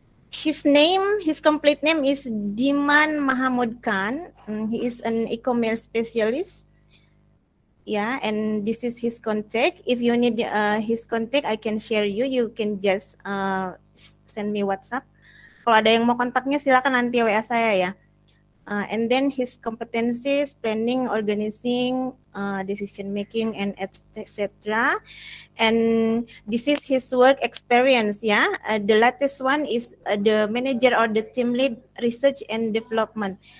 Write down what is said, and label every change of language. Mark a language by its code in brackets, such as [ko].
[en] His complete name is Diman Mahamud Khan. He is an e-commerce specialist. Yeah, and this is his contact. If you need his contact, I can share you. You can just send me WhatsApp. [id] Kalau ada yang mau kontaknya, silakan nanti WA saya ya. [en] And then his competencies, planning, organizing, decision making, and etc. And this is his work experience, yeah. The latest one is the manager or the team lead research and development.